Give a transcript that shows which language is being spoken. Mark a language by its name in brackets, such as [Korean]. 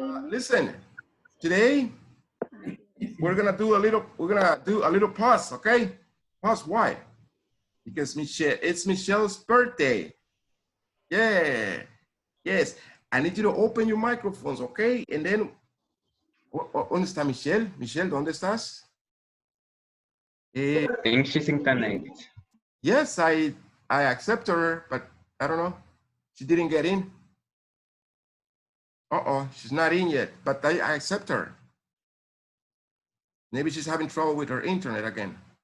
[English] Listen, today we're gonna do a little pause, okay? Pause. Why? Because it's Michelle's birthday. Yeah. Yes. I need you to open your microphones, okay? And then, [Spanish] ¿dónde está Michelle? Michelle, ¿dónde estás? [English] I think she's internet. Yes, I accept her, but I don't know. She didn't get in. Uh-oh, she's not in yet, but I accept her. Maybe she's having trouble with her internet again.